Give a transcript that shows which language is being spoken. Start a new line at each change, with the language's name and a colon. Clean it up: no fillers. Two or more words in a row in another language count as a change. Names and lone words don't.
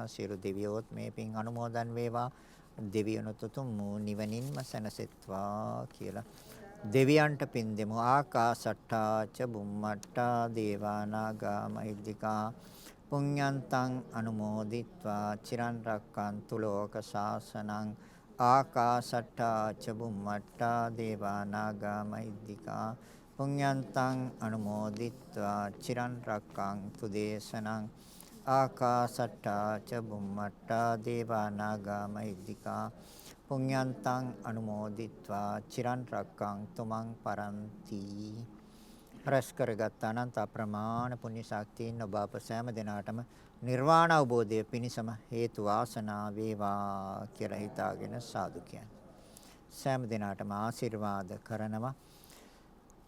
Sinhala: සියලු දෙවියෝත් මේ පින් අනුමෝදන් වේවා. දෙවියනොත් උතුම් නිවනින්ම සැනසෙත්වා කියලා දෙවියන්ට පින් දෙමු.
Pali: ආකාසට්ටා ච බුම්මට්ටා දේවා නාග මහිද්దికා පුඤ්ඤන්තං අනුමෝදිත්වා චිරන් රැක්කන්තු ලෝක ශාසනං. ආකාසට්ටා ච බුම්මට්ටා දේවා නාග මහිද්దికා පුඤ්ඤන්තං අනුමෝදිත්වා චිරන් රැක්කන්තු දේශනං. ආකාසට්ටා ච බුම්මට්ටා දේවා නාග මහිද්దికා පුඤ්ඤන්තං අනුමෝදිත්වා චිරන් රැක්කන්තු මං පරන්ති.
Sinhala: රැස් කරගත් අනන්ත අප්‍රමාණ පුණ්‍ය ශක්තියින් ඔබ අප සෑම දිනාටම නිර්වාණ අවබෝධය පිණිසම හේතු වාසනා වේවා කියලා හිතාගෙන සාදු කියන්නේ. සෑම දිනාටම ආශිර්වාද කරනවා.